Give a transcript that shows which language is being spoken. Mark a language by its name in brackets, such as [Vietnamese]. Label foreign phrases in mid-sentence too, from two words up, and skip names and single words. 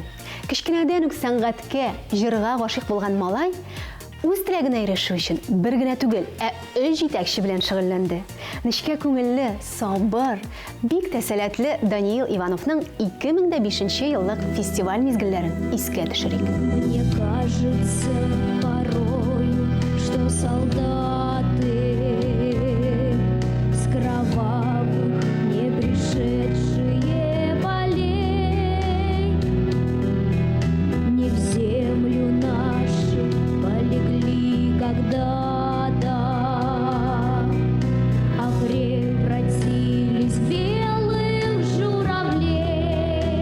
[Tatar] Кечкенәдән үк сәнгатькә, җырга гашыйк булган малай үз теләгенә ирешү өчен бер генә түгел, ә 3 җитәкче белән шөгыльләнде. Нечкә күңелле, сабыр, бик тә сәләтле Даниил Ивановның 2005 еллык фестиваль мизгелләрен искә төшерик. [Russian] Мне кажется порой, что солдаты с кровавых не пришедшие полей не в землю нашу полегли когда-то, а превратились в белых журавлей.